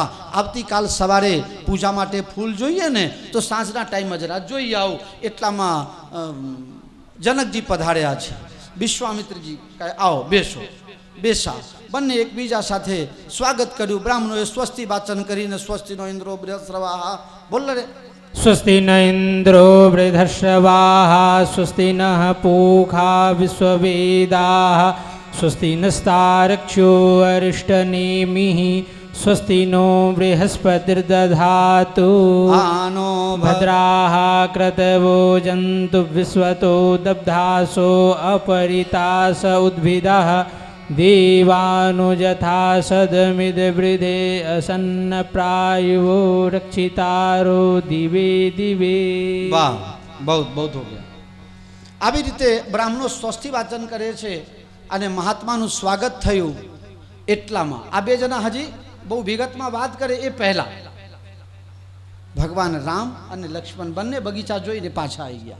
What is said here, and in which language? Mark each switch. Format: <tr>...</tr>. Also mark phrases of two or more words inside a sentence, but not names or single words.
<gu>આવતીકાલ સવારે પૂજા માટે ફૂલ જોઈએ ને, તો સાંજના ટાઈમ જ રાત જોઈ આવું. એટલામાં જનકજી પધાર્યા છે. વિશ્વામિત્રજી કહે, આવો બેસો. બેસા. બંને એકબીજા સાથે સ્વાગત કર્યું. બ્રાહ્મણોએ સ્વસ્તિ વાચન કરીને,</gu> <sa>स्वस्तिनो इन्द्रो बृहस्रवाह,</sa> <gu>બોલ રે.</gu> <sa>स्वस्ति न इन्द्रो वृद्धश्रवाः स्वस्ति नः पूषा विश्ववेदाः स्वस्ति नस्तार्क्ष्यो अरिष्टनेमिः स्वस्ति नो बृहस्पतिर्दधातु आनो भद्राः क्रतवो जन्तु विश्वतो दब्धासो अपरितास उद्भिदः देवानुजथा सदमिदवृधे असन्नप्रायो रक्षितारो दिवे दिवे.</sa> <gu>વાહ, બહુ બહુ</gu> <hi>हो गया.</hi> <gu>આવી રીતે બ્રાહ્મણો સ્વસ્તિ વાચન કરે છે અને મહાત્માનું સ્વાગત થયું. એટલામાં આ બે જણા હજી બહુ વિગતમાં વાત કરે એ પહેલા ભગવાન રામ અને લક્ષ્મણ બંને બગીચા જોઈને પાછા આવી ગયા.</gu>